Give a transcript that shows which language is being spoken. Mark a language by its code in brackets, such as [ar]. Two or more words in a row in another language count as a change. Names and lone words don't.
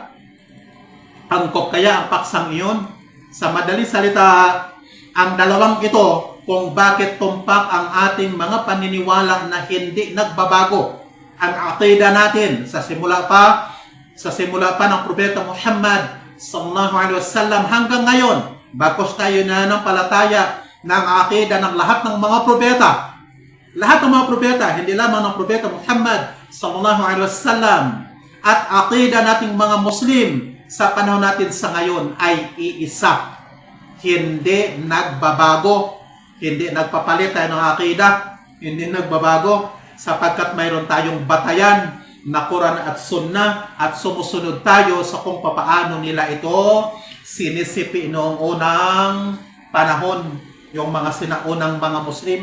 [tl] Angkop kaya ang paksang iyon? Sa madaling salita, ang dalawang ito kung bakit tumpak ang ating mga paniniwala na hindi nagbabago. Ang aqida natin sa simula pa ng propeta Muhammad [ar] صلى الله عليه وسلم [tl] hanggang ngayon, bagos tayo na ng palataya ng aqida ng lahat ng mga propeta. Lahat ng mga propeta, hindi lamang ng propeta Muhammad [ar] صلى الله عليه وسلم, [tl] at aqida nating mga Muslim sa panahon natin sa ngayon ay iisa. Hindi nagbabago. Hindi nagpapalit tayo ng aqida. Hindi nagbabago sapagkat mayroon tayong batayan na Quran at Sunnah at sumusunod tayo sa kung papaano nila ito sinisipi noong unang panahon, yung mga sinaunang mga Muslim.